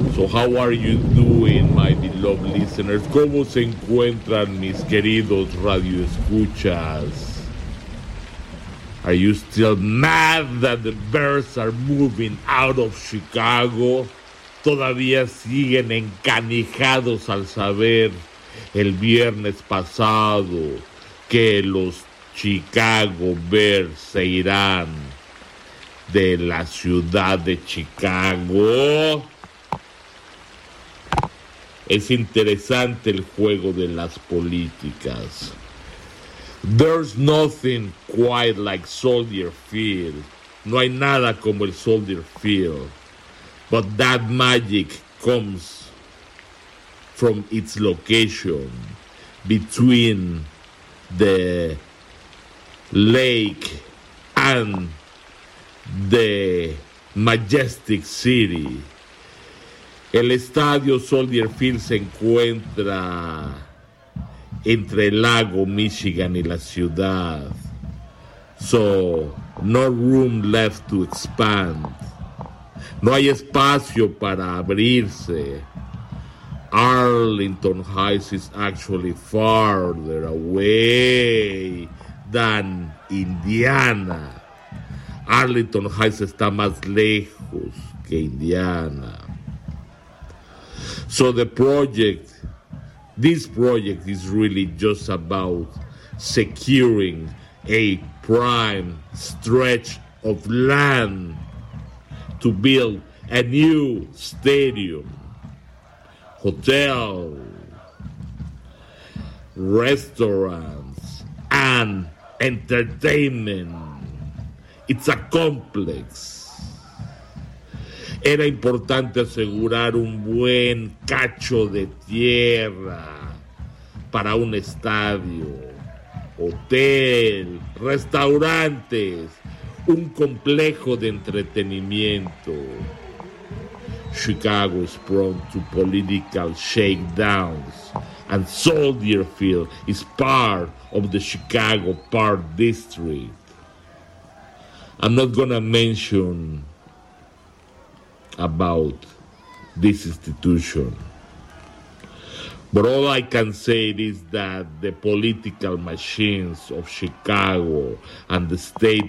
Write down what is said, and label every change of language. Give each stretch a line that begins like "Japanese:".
English: So how are you doing, my beloved listeners?
Spanish: ¿Cómo se encuentran mis queridos radioescuchas?
English: Are you still mad that the Bears are moving out of Chicago?
Spanish: ¿Todavía siguen encanijados al saber el viernes pasado que los Chicago Bears se irán de la ciudad de Chicago? Es interesante el juego de las políticas.
English: There's nothing quite like Soldier Field.
Spanish: No hay nada como el Soldier Field.
English: But that magic comes from its location between the lake and the majestic city.
Spanish: El estadio Soldier Field se encuentra entre el lago Michigan y la ciudad.
English: So, no room left to expand.
Spanish: No hay espacio para abrirse.
English: Arlington Heights is actually farther away than Indiana.
Spanish: Arlington Heights está más lejos que Indiana.
English: So this project is really just about securing a prime stretch of land to build a new stadium, hotel, restaurants, and entertainment. It's a complex.
Spanish: Era importante asegurar un buen cacho de tierra para un estadio, hotel, restaurantes, un complejo de entretenimiento.
English: Chicago is prone to political shakedowns, and Soldier Field is part of the Chicago Park District. I'm not gonna mention about this institution, but all I can say is that the political machines of Chicago and the state